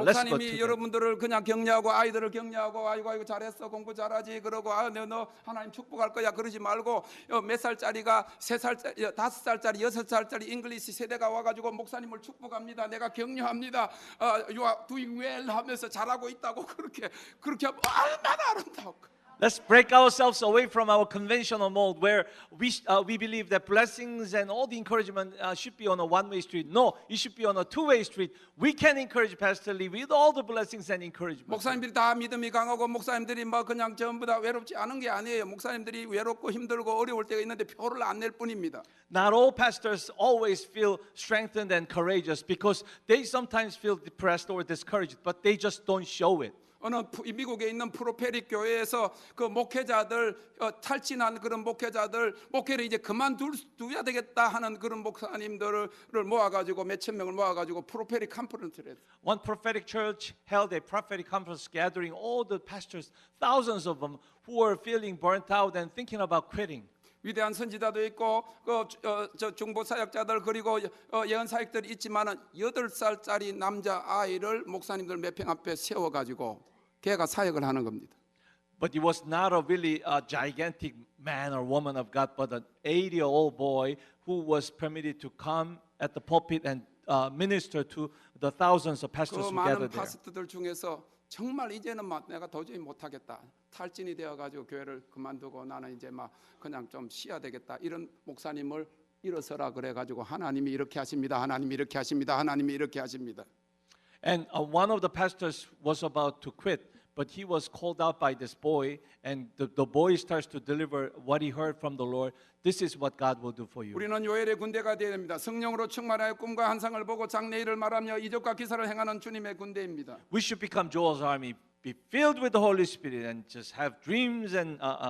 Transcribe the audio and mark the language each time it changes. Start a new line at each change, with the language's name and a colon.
English: Let's go
Korean: 목사님이
English: together.
Korean: 여러분들을 그냥 격려하고 아이들을 격려하고 아이고 잘했어 공부 잘하지 그러고 너 하나님 축복할 거야 그러지 말고 몇 살짜리가 3살짜리 5살짜리 6살짜리 잉글리시 세대가 와가지고 목사님을 축복합니다. 내가 격려합니다.
English: You are doing well
Korean: 하면서 잘하고 있다고 그렇게 하면 얼마나 아름다울까.
English: Let's break ourselves away from our conventional mold where we believe that blessings and all the encouragement should be on a one-way street. No, it should be on a two-way street. We can encourage Pastor Lee with all the blessings and encouragement.
Korean: 목사님들이 다 믿음이 강하고 목사님들이 뭐 그냥 전부 다 외롭지 않은 게 아니에요. 목사님들이 외롭고 힘들고 어려울 때가 있는데 표를 안 낼 뿐입니다.
English: Not all pastors always feel strengthened and courageous because they sometimes feel depressed or discouraged, but they just don't show it.
Korean: 어느 미국에 있는 프로페릭 교회에서 그 목회자들 탈진한 그런 목회를 이제 그만둬야 되겠다 하는 그런 목사님들을 모아가지고 몇천 명을 모아가지고 프로페릭 컨퍼런스를 했어요.
English: One prophetic church held a prophetic conference gathering all the pastors, thousands of them, who were feeling burnt out and thinking about quitting.
Korean: 위대한 선지자도 있고 저 중보 사역자들 그리고 예언 사역들이 있지만은 8살짜리 남자 아이를 목사님들 몇 평 앞에 세워 가지고 걔가 사역을 하는 겁니다.
English: But it was not a really gigantic man or woman of God, but an 80-year-old boy who was permitted to come at the pulpit and minister to the thousands of pastors
Korean: 그
English: who
Korean: 많은
English: gathered there.
Korean: 파스터들 중에서 정말 이제는 막 내가 도저히 못하겠다. 탈진이 되어가지고 교회를 그만두고 나는 이제 막 그냥 좀 쉬어야 되겠다. 이런 목사님을 일어서라 그래가지고 하나님이 이렇게 하십니다. 하나님이 이렇게 하십니다. 하나님이 이렇게 하십니다.
English: And one of the pastors was about to quit, but he was called out by this boy, and the boy starts to deliver what he heard from the Lord. This is what God will do for you.
Korean: 우리는 요엘의 군대가 되어야 됩니다. 성령으로 충만하여 꿈과 환상을 보고 장래일을 말하며 이적과 기사를 행하는 주님의 군대입니다.
English: We should become Joel's army, be filled with the Holy Spirit, and just have dreams and